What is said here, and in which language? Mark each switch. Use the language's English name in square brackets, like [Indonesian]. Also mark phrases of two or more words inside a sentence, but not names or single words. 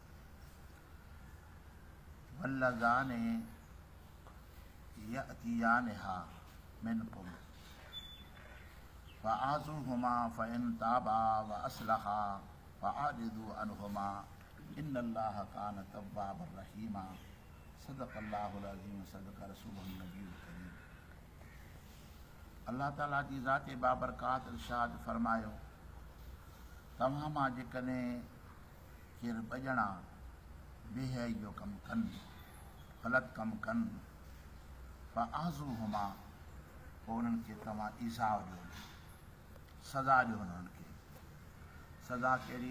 [Arabic] واللذان يأتيانها منكم فآذوهما فإن تابا وأصلحا فأعرضوا عنهما إن الله كان توابا رحيما صدق الله العظيم صدق رسوله النبي الكريم [Sindhi] अल्लाह ताला जी ज़ात बाबरकात इरशाद फरमायो तव्हां मां जेकॾहिं केरु ॿ ॼणा बेहयाई जो कमु कनि ग़लति कमु कनि फ़आज़ूहुमा पोइ उन्हनि खे तव्हां ईज़ा ॾियो सज़ा ॾियो उन्हनि खे सज़ा कहिड़ी